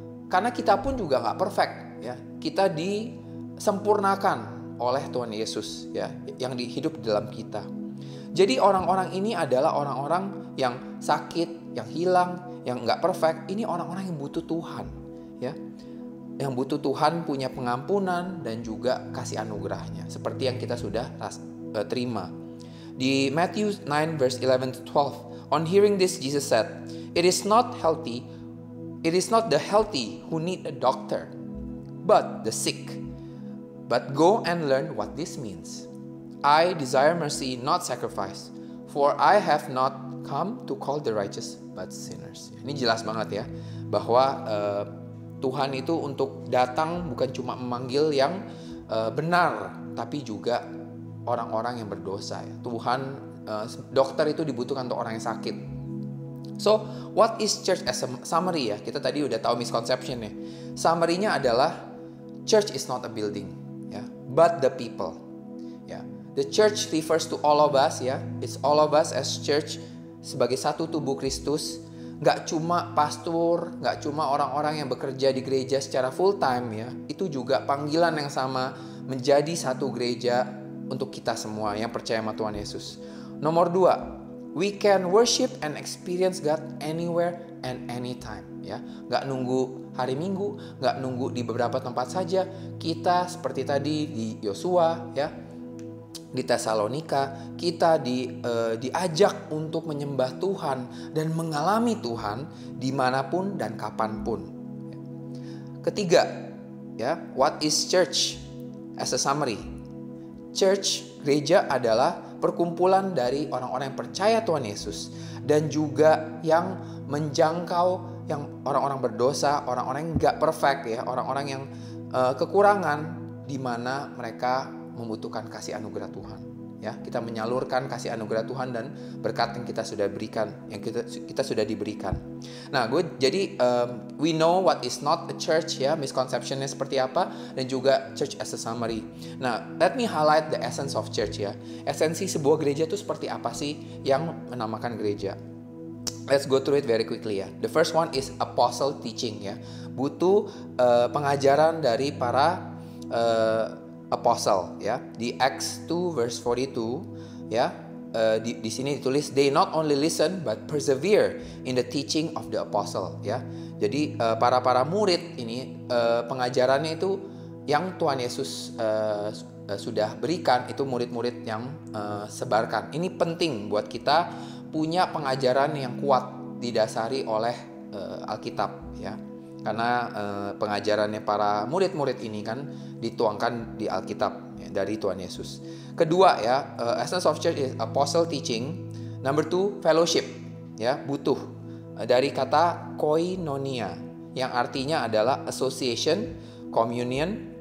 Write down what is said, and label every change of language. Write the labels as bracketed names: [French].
[Indonesian] Karena kita pun juga nggak perfect, ya. Kita disempurnakan oleh Tuhan Yesus, ya, yang hidup di dalam kita. Jadi orang-orang ini adalah orang-orang yang sakit, yang hilang, yang nggak perfect. Ini orang-orang yang butuh Tuhan, ya, yang butuh Tuhan punya pengampunan dan juga kasih anugerahnya, seperti yang kita sudah terima. [English] Di Matthew 9 verse 11 to 12, on hearing this Jesus said, it is not the healthy who need a doctor, but the sick. But go and learn what this means. I desire mercy, not sacrifice, for I have not come to call the righteous, but sinners. [Indonesian] Ini jelas banget ya, bahwa Tuhan itu untuk datang bukan cuma memanggil yang benar, tapi juga orang-orang yang berdosa. Ya. Tuhan, dokter itu dibutuhkan untuk orang yang sakit. [English] So, what is church as a summary ya? [Indonesian] Kita tadi udah tahu misconception ya. Summary-nya adalah [English] church is not a building, ya, but the people. Ya. The church refers to all of us, ya. It's all of us as church [Indonesian] sebagai satu tubuh Kristus. Gak cuma pastor, gak cuma orang-orang yang bekerja di gereja secara full time, ya. Itu juga panggilan yang sama menjadi satu gereja untuk kita semua yang percaya sama Tuhan Yesus. [English] Nomor 2, we can worship and experience God anywhere and anytime, ya. [Indonesian] Gak nunggu hari Minggu, gak nunggu di beberapa tempat saja. Kita seperti tadi di Yosua, ya, di Tesalonika, kita diajak untuk menyembah Tuhan dan mengalami Tuhan dimanapun dan kapanpun. [English] Ketiga, ya, what is church as a summary? [Indonesian] Church, gereja adalah perkumpulan dari orang-orang yang percaya Tuhan Yesus dan juga yang menjangkau yang orang-orang berdosa, orang-orang yang gak perfect, ya, orang-orang yang kekurangan, di mana mereka membutuhkan kasih anugerah Tuhan, ya. Kita menyalurkan kasih anugerah Tuhan dan berkat yang kita sudah berikan, yang kita sudah diberikan. [English] Nah, we know what is not a church, ya, [Indonesian] misconceptionnya seperti apa, dan juga [English] church as a summary. [Indonesian] Nah, [English] let me highlight the essence of church, [Indonesian] ya. Esensi sebuah gereja itu seperti apa sih yang menamakan gereja? [English] Let's go through it very quickly, ya. The first one is apostle teaching, ya. [Indonesian] Butuh pengajaran dari para apostle, ya. [English] Di Acts 2 verse 42, ya, [Indonesian] di sini ditulis [English] they not only listen but persevere in the teaching of the apostle, ya. [Indonesian] Jadi para murid ini pengajarannya itu yang Tuhan Yesus sudah berikan, itu murid-murid yang sebarkan. Ini penting buat kita punya pengajaran yang kuat didasari oleh Alkitab, ya. Karena pengajarannya para murid-murid ini kan dituangkan di Alkitab, ya, dari Tuhan Yesus. [English] Kedua, ya, essence of church is apostle teaching. [Indonesian] Number 2, fellowship, ya, butuh dari kata koinonia yang artinya adalah association, communion,